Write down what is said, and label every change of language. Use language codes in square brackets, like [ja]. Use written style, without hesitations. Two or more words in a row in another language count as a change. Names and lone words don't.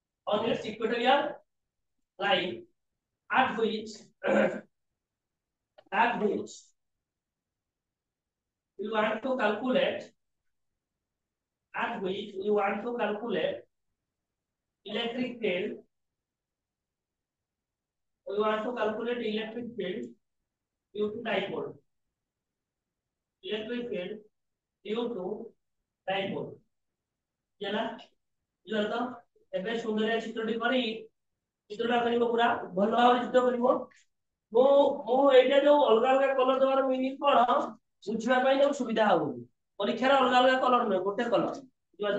[en] on its equatorial line at which at which we want to calculate at which we want to calculate electric field. We want to calculate electric field due to dipole. Electric field due to dipole. [or] ହେଲା ବୁଝିଲ ତ ଏବେ ସୁନ୍ଦର ଚିତ୍ରଟି କରି ଚିତ୍ରଟା କରିବ ପୁରା ଭଲ ଭାବରେ ଚିତ୍ର କରିବ ମୁଁ ଏଇଟା ଯୋଉ ଅଲଗା ଅଲଗା କଲର ଦେବାର ମିନିଂ କଣ ବୁଝିବା ପାଇଁ ଯୋଉ ସୁବିଧା ହବ ପରୀକ୍ଷାରେ ଅଲଗା ଅଲଗା କଲର ନୁହେଁ ଗୋଟେ କଲର ବୁଝିପାରୁଛ